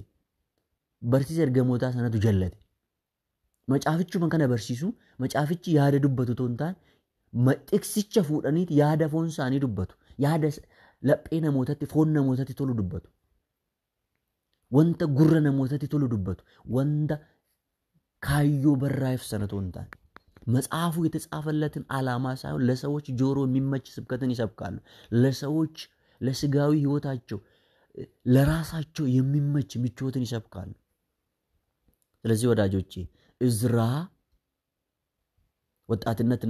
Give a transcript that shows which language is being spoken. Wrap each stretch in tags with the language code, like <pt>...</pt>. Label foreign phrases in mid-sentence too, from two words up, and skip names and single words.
<om>Barsiisa ergamootaa sanatu jallate. Macaafichuma kana barsiisu, macaafichi yaada dubbatu otoo hin taane xiqsicha fuudhaniiti yaada foon isaanii dubbatu. Yaada laphee namootatti, foon namootatti tolu dubbatu. Wanta gurra namootatti tolu dubbatu. Wanta kaayyoo barraa'eef sana otoo hin taane.</om> <am>መጽሐፉ የተጻፈለትን ዓላማ ሳይሆን ለሰዎች ጆሮ የሚመች ስብከትን ይሰብካሉ። ለሰዎች ለስጋዊ ህይወታቸው ለራሳቸው የሚመች ምቾትን ይሰብካሉ። ስለዚህ ወዳጆቼ እዝራ ወጣትነትና</am>